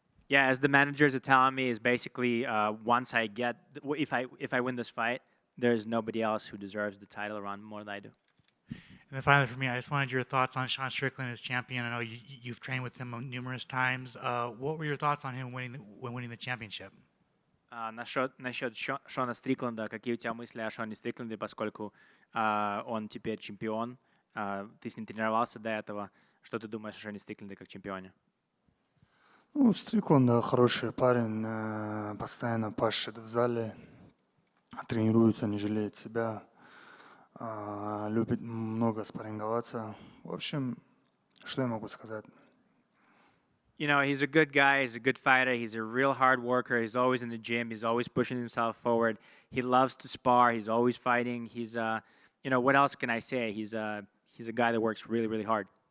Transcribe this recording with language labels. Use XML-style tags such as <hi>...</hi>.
<en>Yeah, as the managers are telling me, is basically once I get, if I win this fight, there's nobody else who deserves the title around more than I do. And then finally for me, I just wanted your thoughts on Sean Strickland as champion. I know you've trained with him numerous times. What were your thoughts on him winning the championship?</en> <ru>Насчет Шона Стрикленда, какие у тебя мысли о Шоне Стрикленде, поскольку он теперь чемпион, ты с ним тренировался до этого, что ты думаешь о Шоне Стрикленде как чемпионе? Стрикленд хороший парень, постоянно пашет в зале, тренируется, не жалеет себя, любит много спарринговаться. В общем, что я могу сказать?</ru> <en>You know, he's a good guy, he's a good fighter, he's a real hard worker, he's always in the gym, he's always pushing himself forward. He loves to spar, he's always fighting. He's what else can I say? He's a guy that works really, really hard.</en>